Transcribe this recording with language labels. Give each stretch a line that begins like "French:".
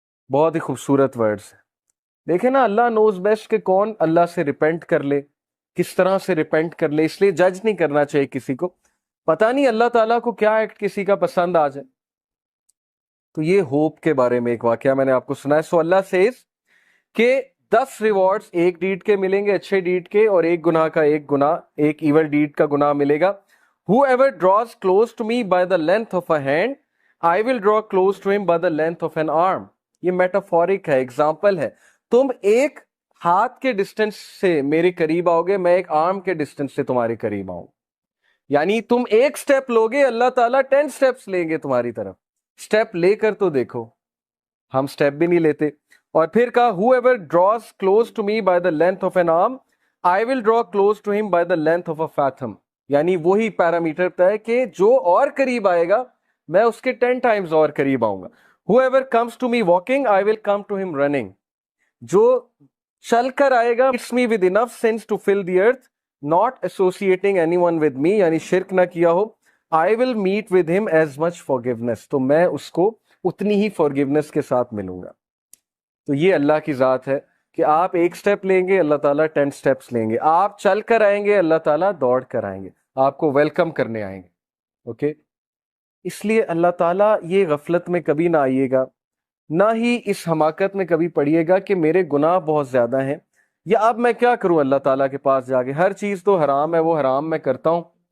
Urdu: بہت ہی خوبصورت ورڈز ہیں. دیکھیں نا،
English: اللہ knows best
Urdu: کہ کون اللہ سے ریپینٹ کر لے، کس طرح سے ریپینٹ کر لے. اس لیے جج نہیں کرنا چاہیے کسی کو، پتہ نہیں اللہ تعالیٰ کو کیا ایکٹ کسی کا پسند آ جائے. تو یہ ہوپ کے بارے میں ایک واقعہ میں نے آپ کو سنا ہے.
English: so اللہ says
Urdu: کہ 10 ریوارڈز ایک ڈیڈ کے ملیں گے، اچھے ڈیڈ کے، اور ایک گناہ کا ایک گناہ، ایک ایول ڈیڈ کا گناہ ملے گا.
English: Whoever draws close to me by the length of a hand, I will draw close to him by the length of an arm.
Urdu: یہ میٹافورک ہے، ایگزامپل ہے. تم ایک ہاتھ کے ڈسٹینس سے میرے قریب آؤ گے، میں ایک آرم کے ڈسٹینس سے تمہارے قریب آؤں. یعنی تم ایک سٹیپ لوگے، اللہ تعالیٰ 10 سٹیپس لیں گے تمہاری طرف. سٹیپ لے کر تو دیکھو، ہم سٹیپ بھی نہیں لیتے. اور پھر کہا
English: whoever draws close to me by the length of an arm, I will draw close to him by the length of a fathom.
Urdu: یعنی وہی پیرامیٹر ہے کہ جو اور قریب آئے گا میں اس کے 10 ٹائمز اور قریب آؤں گا.
English: whoever comes to me walking, I will come to him running.
Urdu: جو چل کر آئے گا
English: it's me with enough sense to fill the earth, not associating anyone with me,
Urdu: یعنی شرک نہ کیا ہو.
English: I will meet with him as much forgiveness.
Urdu: تو میں اس کو اتنی ہی forgiveness کے ساتھ ملوں گا. تو یہ اللہ کی ذات ہے کہ آپ ایک سٹیپ لیں گے، اللہ تعالیٰ 10 سٹیپس لیں گے. آپ چل کر آئیں گے، اللہ تعالیٰ دوڑ کر آئیں گے، آپ کو ویلکم کرنے آئیں گے. اوکے، اس لیے اللہ تعالیٰ یہ غفلت میں کبھی نہ آئیے گا، نہ ہی اس حماقت میں کبھی پڑیے گا کہ میرے گناہ بہت زیادہ ہیں، یا اب میں کیا کروں اللہ تعالیٰ کے پاس جا کے، ہر چیز تو حرام ہے، وہ حرام میں کرتا ہوں.